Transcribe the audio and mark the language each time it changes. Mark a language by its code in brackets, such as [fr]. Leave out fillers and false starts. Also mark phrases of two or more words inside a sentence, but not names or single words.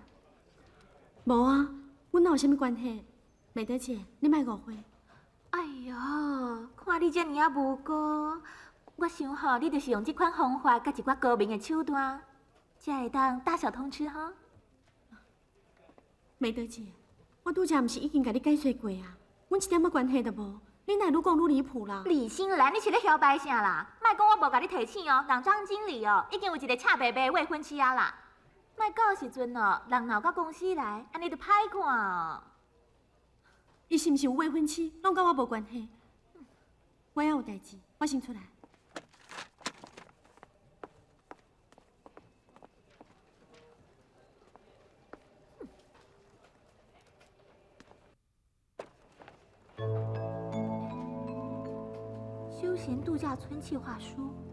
[nan] 无啊，阮哪有啥物关系？美德姐，你莫误会。哎呦，看你这么啊无辜，我想吼，你就是用这款方法，甲一寡高明的手段，才会当大小通吃哈。美德姐，我拄则毋是已经甲你解释过啊？阮一点仔关系都无，你哪愈讲愈离谱啦？李新兰，你是咧嚣摆啥啦？莫讲我无甲你提醒哦，人张经理哦，已经有一个赤白白未婚妻啊啦。莫到时阵哦，人闹到公司来，安尼就歹看哦。伊是毋是有未婚妻，拢甲我无关系。我也有代志，我先出来。休闲度假村计划书。